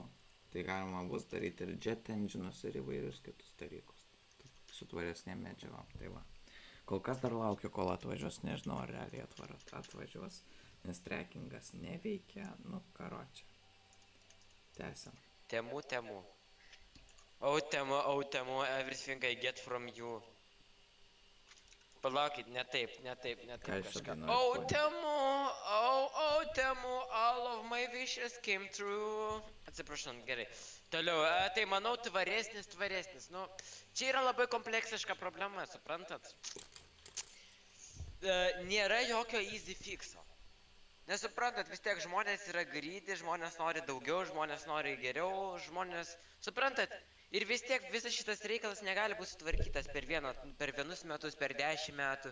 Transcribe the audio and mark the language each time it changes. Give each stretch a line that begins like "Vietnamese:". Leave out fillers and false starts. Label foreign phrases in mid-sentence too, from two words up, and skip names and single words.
Lithuanian: Tai galima bus daryti ir
English: jet engine'us
Lithuanian: ir įvairius kitus dalykus, su tvaresnėm medžiagom, tai va. Kol kas dar laukiu, kol atvažiuos, nežinau, ar realiai atvažiuos, nes trackingas neveikia, karočią. Tęsiam. Temu.
English: Oh, Temu, everything I get from you.
Lithuanian: Palaukit, ne taip kažką.
English: Oh, Temu, all of my wishes came true.
Lithuanian: Atsiprašau, gerai. Toliau, tai manau tvaresnis. Čia yra labai kompleksiška problema, suprantat? Nėra jokio
English: easy fixo.
Lithuanian: Nesuprantat, vis tiek žmonės yra greedy, žmonės nori daugiau, žmonės nori geriau, suprantat, Ir vis tiek visas šitas reikalas negali būti sutvarkytas per vienus metus, per 10 metų.